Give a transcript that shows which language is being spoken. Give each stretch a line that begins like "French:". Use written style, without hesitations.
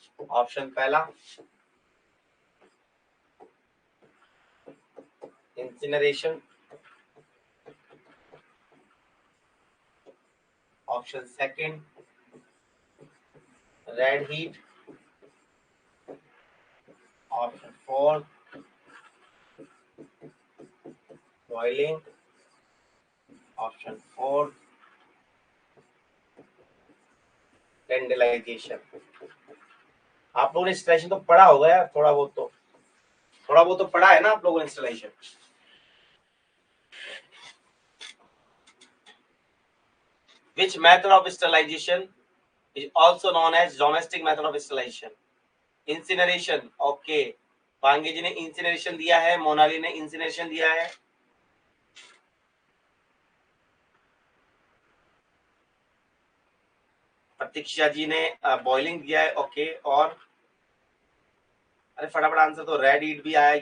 Hindi: Option पहला incineration, option second red heat, option fourth boiling, option fourth टेंडलाइजेशन। आप लोगों ने इंस्टॉलेशन तो पढ़ा होगा यार, थोड़ा बहुत तो पढ़ा है ना आप लोगों ने installation.
English: Which method of sterilization is also known as domestic method of sterilization? Incineration, okay.
Hindi: पांगे जी ने इंसिनरेशन दिया है, मोनाली ने इंसिनरेशन दिया है, प्रतीक्षा जी ने बॉइलिंग दिया है। ओके, और अरे फटाफट आंसर तो रेड हीट भी आया।